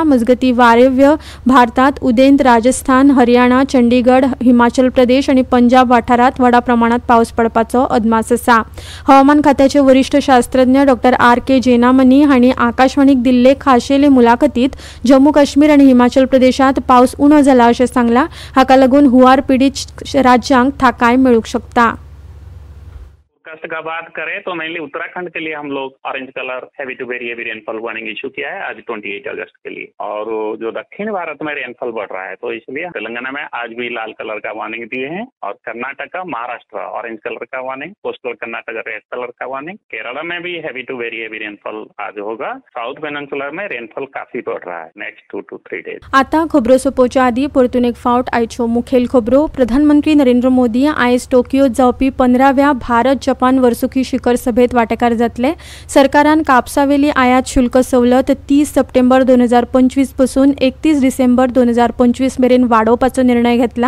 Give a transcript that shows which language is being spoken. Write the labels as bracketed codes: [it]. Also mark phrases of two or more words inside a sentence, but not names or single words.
[kok] मजगती वायव्य भारतात उदेंत, राजस्थान, हरियाणा, चंडीगड, हिमाचल प्रदेश आणि पंजाब वाठारात व्हडा प्रमाणात पावस पडपाचो अदमास आसा. हवामान खात्याचे वरिष्ठ शास्त्रज्ञ डॉ. आर.के. जेनामनी हांणी आकाशवाणीक दिल्ले खाशेले मुलाखतीत जम्मू काश्मीर आणि हिमाचल प्रदेशात पावस उणो जाला अशें सांगला. हाका लागून हुवार पीडित राज्यांक थाकाय मेळूंक शकता. [hi] फोरकास्ट का बात करें तो मेनली उत्तराखंड के लिए हम लोग [en] orange colour heavy to very heavy rainfall warning issue [hi] किया है आज 28 अगस्त के लिए. और जो दक्षिण भारत में रेनफॉल बढ़ रहा है तो इसलिए तेलंगाना में आज भी लाल कलर का वार्निंग दिए हैं. और कर्नाटक, महाराष्ट्र [en] orange colour [hi] का वार्निंग, कोस्टल कर्नाटक [en] red colour [hi] का वार्निंग. केरला में भी [en] heavy to very heavy rainfall [hi] आज होगा. [en] South Peninsula [hi] में रेनफॉल काफी बढ़ रहा है [en] next 2 to 3 days. [kok] आता खबरो सोपोवच्या आदी परतून एक फावट आयच्यो मुखेल खबरो. प्रधानमंत्री नरेंद्र मोदी आयज टोकियोत जावपी 15व्या भारत जपान वर्सुकी शिखर सभेत वांटेकार जातले. सरकारान कापसावेली आयात शुल्क सवलत 30 सप्टेंबर 2025 पासून 31 डिसेंबर 2025 मेरेन वाडोवपाचो निर्णय घेतला.